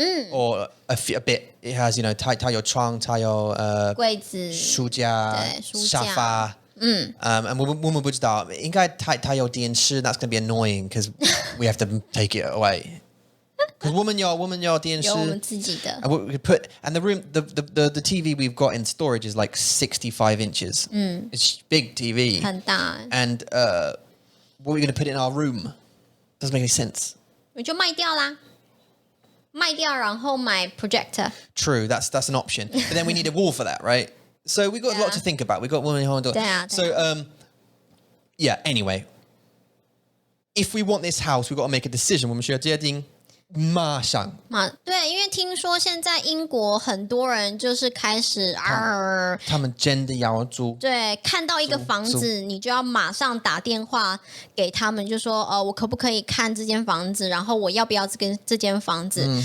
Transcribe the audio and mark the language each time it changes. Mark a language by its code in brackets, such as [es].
[en] or a bit. It has, [zh] 它有床，它有柜子、书架、沙发。 [en] and [zh] 我们不知道，应该它有电视。 [en] That's going to be annoying because we have to take it away. Because [zh] 我们有电视，有我们自己的。 [en] And we could put, and the room, the TV we've got in storage is like 65 inches. It's big TV. [zh] 很大。 [en] And what are we going to put in our room? Doesn't make any sense. [zh] 你就卖掉啦。卖掉，然后买 projector. [en] True, that's an option. But then we need a wall for that, right? So we've got a lot to think about. We've got one whole door. So anyway, if we want this house, we've got to make a decision. [zh] 我们需要决定马上。对，因为听说现在英国很多人就是开始他们真的要租。对，看到一个房子，你就要马上打电话给他们，就说我可不可以看这间房子，然后我要不要这间房子？